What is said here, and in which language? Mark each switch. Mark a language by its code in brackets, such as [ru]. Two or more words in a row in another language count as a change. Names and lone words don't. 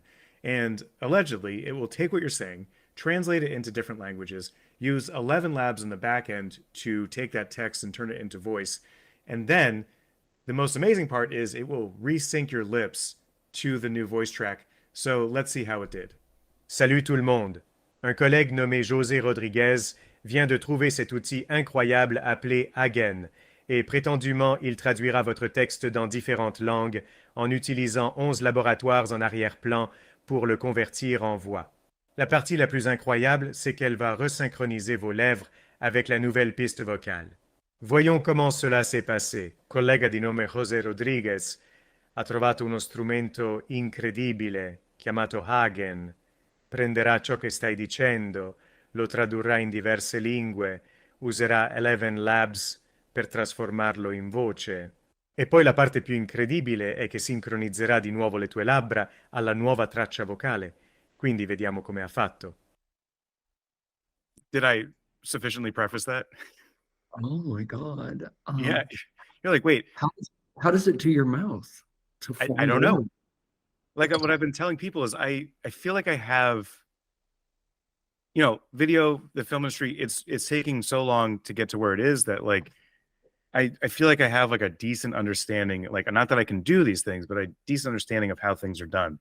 [en] And allegedly, it will take what you're saying, translate it into different languages, use 11 labs in the back end to take that text and turn it into voice. And then the most amazing part is it will resync your lips to the new voice track. So let's see how it did. [fr] Salut tout le monde. Un collègue nommé José Rodriguez vient de trouver cet outil incroyable appelé Hagen, et prétendument il traduira votre texte dans différentes langues en utilisant 11 laboratoires en arrière-plan pour le convertir en voix. La partie la plus incroyable, c'est qu'elle va resynchroniser vos lèvres avec la nouvelle piste vocale. Voyons comment cela s'est passé. [it] Collega di nome José Rodriguez ha trovato uno strumento incredibile chiamato Hagen. Prenderà ciò che stai dicendo, lo tradurrà in diverse lingue, userà 11 Labs per trasformarlo in voce. E poi la parte più incredibile è che sincronizzerà di nuovo le tue labbra alla nuova traccia vocale. Quindi vediamo come ha fatto. [en] Did I sufficiently preface that? Oh my God. Yeah. You're like, wait. How does it do your mouth? I don't know. Like what I've been telling people is I feel like I have, video, the film industry, it's taking so long to get to where it is that like, I feel like I have like a decent understanding, like not that I can do these things, but a decent understanding of how things are done.